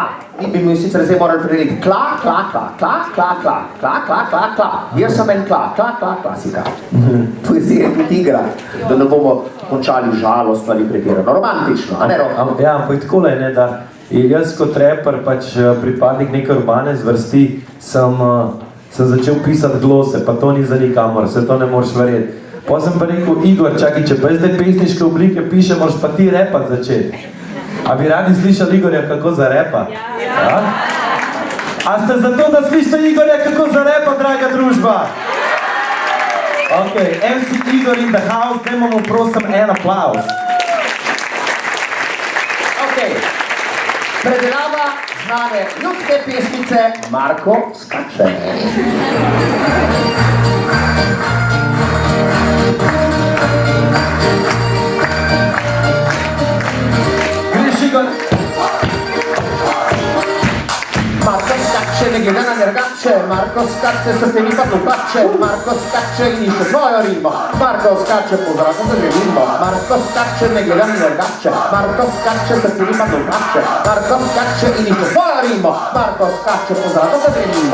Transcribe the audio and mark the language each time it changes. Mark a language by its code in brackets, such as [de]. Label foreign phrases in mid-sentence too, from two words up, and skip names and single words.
[sl] In bi mi sicer zdaj morali predeliti kla, kla, kla, kla, kla, kla, kla, kla, kla, kla. Jaz sem en kla, kla, kla, klasika. Poezija je tudi igra, da ne bomo končali žalostno ali pretirano. Romantično, a ne romantično? Ja, ampak takole je, ne, da jaz kot reper, pač pripadnik neke urbane zvrsti, sem začel pisati glose, pa to ni za nikamor, se to ne moreš verjeti. Pa sem pa rekel, Igor, čakaj, če pa zdaj pesniške oblike piše, moraš pa ti repat začeti. A bi radi slišali Igorja, kako zarepa? Ja? A ste zato, da slišite Igorja, kako zarepa, draga družba? [en] Ok, MC Igor in the house, [sl] dajmo mu prosim en aplauz. Ok, predelava znane ljudske pesmice Marko Skače. Marko skače, ne gleda na nergače, Marko skače, srce mi pa lupače, Marko skače in išče svojo rimo, Marko skače, po zraku se želimo, Marko skače, ne gleda na nergače, Marko skače, srce mi pa lupače, Marko skače in išče svojo rimo, Marko skače, po zraku se želimo.